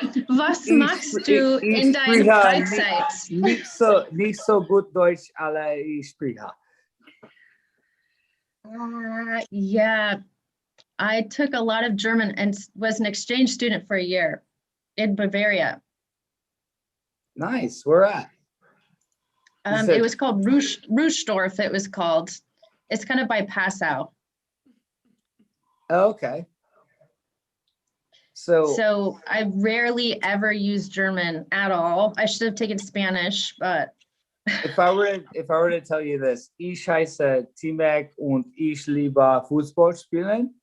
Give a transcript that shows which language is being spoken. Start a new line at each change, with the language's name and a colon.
German: Was machst du in deiner Freizeit? Nicht so gut Deutsch, aber ich spreche.
English: Yeah, I took a lot of German and was an exchange student for a year in Bavaria. Nice. Where at? It was called Ruhsdorf. It was called. It's kind of by Passau. Okay. So I rarely ever use German at all. I should have taken Spanish, but if I were to tell you this,
German: ich heiße Timek und ich liebe Fußball spielen.